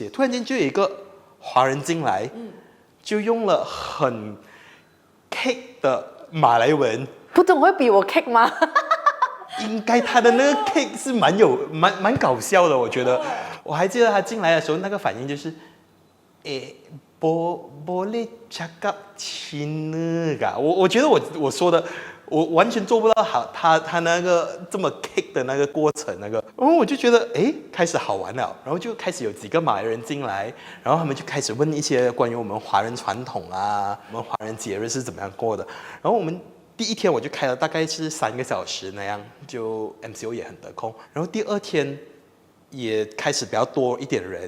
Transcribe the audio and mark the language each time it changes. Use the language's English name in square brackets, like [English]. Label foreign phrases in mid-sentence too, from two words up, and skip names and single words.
[Chinese] 突然间就有一个华人进来，就用了很 kick 的马来文，不懂会比我 kick 吗？应该他的那个 kick 是蛮搞笑的，我觉得。我还记得他进来的时候那个反应就是 ， [Malay] boleh cakap Cina [Chinese] 噶？我觉得我说的，我完全做不到好，他那个这么 kick 的那个过程那个，然后我就觉得开始好玩了，然后就开始有几个马来人进来，然后他们就开始问一些关于我们华人传统啊，我们华人节日是怎么样过的，然后我们第一天我就开了大概是3个小时那样，就 MCO 也很得空，然后第二天也开始比较多一点人。